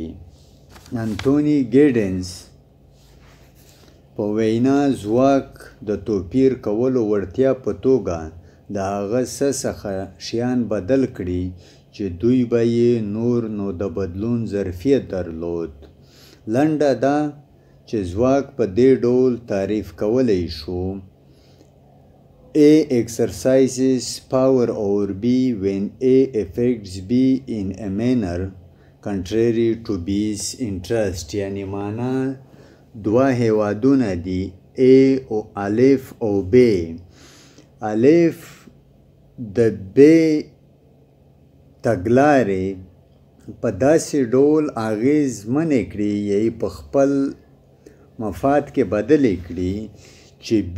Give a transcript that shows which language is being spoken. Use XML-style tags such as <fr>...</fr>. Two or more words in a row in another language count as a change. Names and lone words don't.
<ps>انتوني ګیډنز په وینا ځواک د توپیر کولو وړتیا په توګه د هغه څه څخه شیان بدل کړي چې دوی به یې نور نو د بدلون ظرفیت درلود. لنډه ده چې ځواک په دې ډول تعریف کولی شو:</ps> <en>A exercises power over B when A affects B in a manner contrary to B's interest.</en> <ps>یعنی معنا دوه هیوادونه دي، A او الف او B. الف د B تګلارې په داسې ډول اغیزمنې کړي یا په خپل مفاد کې بدلې کړي چې</ps>